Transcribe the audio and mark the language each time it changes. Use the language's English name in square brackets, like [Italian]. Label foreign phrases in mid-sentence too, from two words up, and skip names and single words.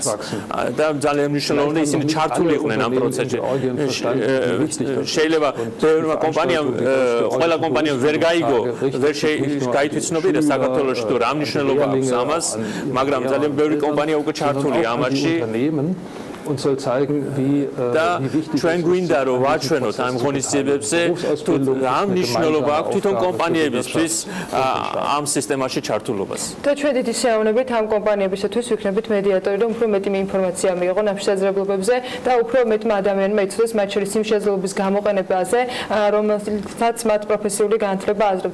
[Georgian] და ძალიან მნიშვნელოვანია ისინი ჩართული იყვნენ ამ პროცესში. შეიძლება ბევრმა კომპანიამ, ყველა კომპანიამ ვერ გაიგო, ვერ გაითვითცნობიერა საქართველოში თუ რა მნიშვნელობა აქვს ამას, მაგრამ ძალიან ბევრი კომპანია უკვე ჩართულია ამაში. [German] und soll zeigen, wie wichtig [Georgian] ჩვენ გვინდა რომ ვაჩვენოთ ამ ღონისძიებებზე თუ რა მნიშვნელობა აქვს თვითონ კომპანიებისთვის ამ სისტემაში ჩართულობას. და ჩვენ დიდი შეავნებით ამ კომპანიებისათვის ვიქნებით მედიატორი, რომ უფრო მეტი ინფორმაცია მიიღონ ამ შესაძლებლობებზე და უფრო მეტმა ადამიანმა იცოდეს მათ შორის იმ შესაძლებლობის გამოყენებაზე, რომელსაც მათ პროფესიული განათლება აძლევთ.